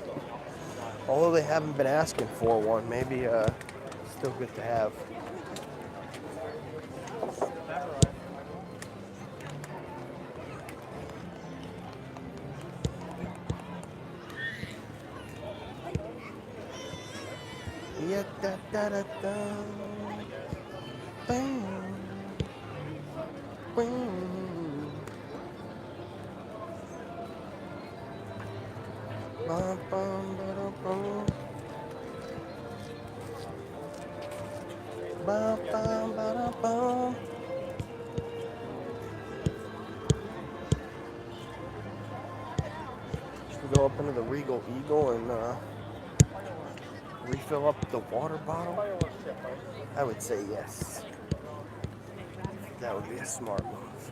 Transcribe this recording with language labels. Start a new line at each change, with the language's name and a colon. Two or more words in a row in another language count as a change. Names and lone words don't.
English: Although they haven't been asking for one, maybe still good to have. Yeah, da da da da. Bam. Bam. Bum, bum, ba-dum, bum. Bum, bum, ba-dum, bum. Should we go up into the Regal Eagle and refill up the water bottle? I would say yes. That would be a smart move.